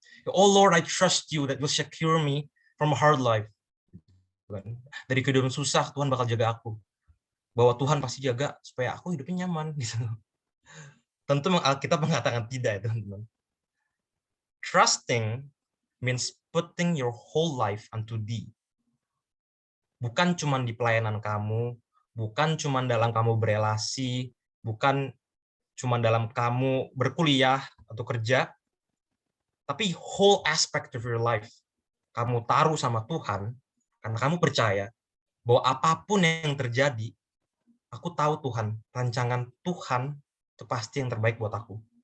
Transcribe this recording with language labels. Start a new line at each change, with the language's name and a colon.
English: Oh Lord, I trust you that will secure me from a hard life.
Indonesian: Dari kehidupan susah, Tuhan bakal jaga aku. Bahwa Tuhan pasti jaga supaya aku hidupnya nyaman. Gitu. Tentu Alkitab mengatakan tidak, ya teman-teman.
English: Trusting means putting your whole life unto Thee.
Indonesian: Bukan cuma di pelayanan kamu, bukan cuma dalam kamu berelasi, bukan cuma dalam kamu berkuliah atau kerja, tapi
English: whole aspect of your life
Indonesian: kamu taruh sama Tuhan, karena kamu percaya bahwa apapun yang terjadi, aku tahu Tuhan, rancangan Tuhan itu pasti yang terbaik buat aku.